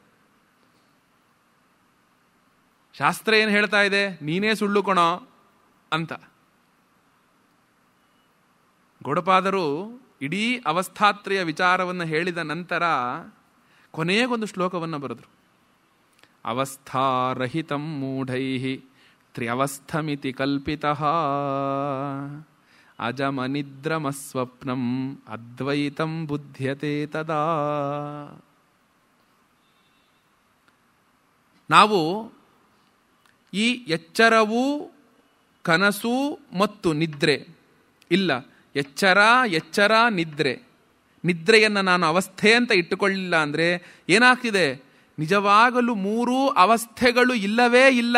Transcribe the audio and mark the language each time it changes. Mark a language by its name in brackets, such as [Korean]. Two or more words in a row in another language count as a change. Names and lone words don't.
[Kannada] ಶಾಸ್ತ್ರ ಏನು ಹೇಳ್ತಾ ಇದೆ, ನೀನೇ ಸುಳ್ಳು ಕೊಣೋ ಅಂತ. ಗೌಡಪಾದರು ಇಡೀ ಅವಸ್ಥಾತ್ರಯ ವಿಚಾರವನ್ನು ಹೇಳಿದ ನಂತರ ಕೊನೆಗೊಂದು ಶ್ಲೋಕವನ್ನು ಬರೆದರು. [Sanskrit] ಅವಸ್ಥಾರಹಿತಂ ಮೂಢೈಃ ತ್ರ್ಯವಸ್ಥಮಿತಿ ಕಲ್ಪಿತಃ ಅಜಮನಿದ್ರಮಸ್ವಪ್ನಂ ಅದ್ವೈತಂ ಬುಧ್ಯತೆ ತದಾ. [Kannada] ನಾವು ಈ ಎಚ್ಚರವು ಕನಸು ಮತ್ತು ನಿದ್ರೆ ಇಲ್ಲ, ಎಚ್ಚರ ನಿದ್ರೆ, ನಿದ್ರೆಯನ್ನು ನಾನು ಅವಸ್ಥೆ ಅಂತ ಇಟ್ಟುಕೊಳ್ಳಿಲ್ಲ ಅಂದರೆ ಏನಾಗ್ತಿದೆ, ನಿಜವಾಗಲೂ ಮೂರೂ ಅವಸ್ಥೆಗಳು ಇಲ್ಲವೇ ಇಲ್ಲ.